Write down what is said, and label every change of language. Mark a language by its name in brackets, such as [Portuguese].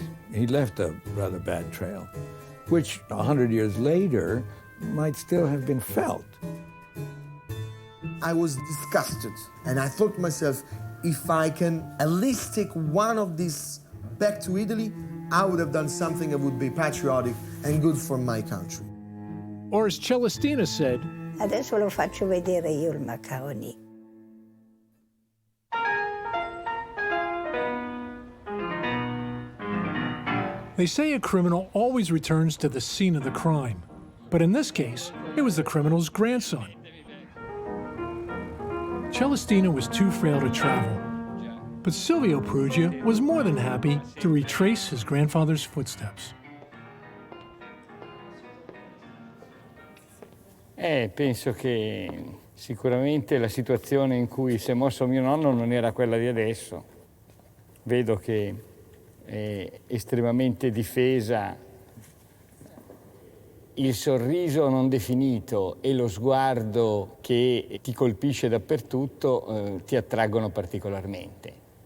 [English] He left a rather bad trail, which 100 years later might still have been felt. I was disgusted, and I thought to myself, if I can at least take one of these back to Italy, I would have done something that would be patriotic and good for my country. Or as Celestina said, [Italian] adesso lo faccio vedere io il Macaroni. [English] They say a criminal always returns to the scene of the crime. But in this case, it was the criminal's grandson. Celestina was too frail to travel, but Silvio Peruggia was more than happy to retrace his grandfather's footsteps. [Italian] Penso che sicuramente la situazione in cui si è mosso mio nonno non era quella di adesso. Vedo che è estremamente difesa, il sorriso non definito e lo sguardo che ti colpisce dappertutto ti attraggono particolarmente.